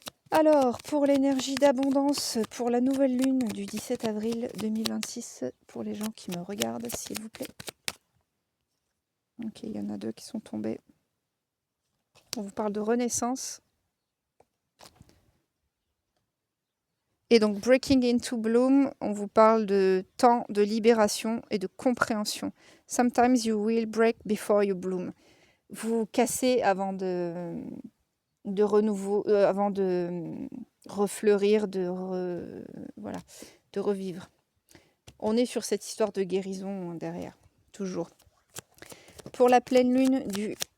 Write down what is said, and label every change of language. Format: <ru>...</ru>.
<fr>Alors, pour l'énergie d'abondance, pour la nouvelle lune du 17 avril 2026, pour les gens qui me regardent, s'il vous plaît. Ok, il y en a 2 qui sont tombés. On vous parle de renaissance. Et donc, Breaking into Bloom, on vous parle de temps de libération et de compréhension.</fr> <en>Sometimes you will break before you bloom.</en> <fr>Vous cassez avant de renouveau, avant de refleurir, voilà, de revivre. On est sur cette histoire de guérison derrière, toujours. Pour la pleine lune du...</fr>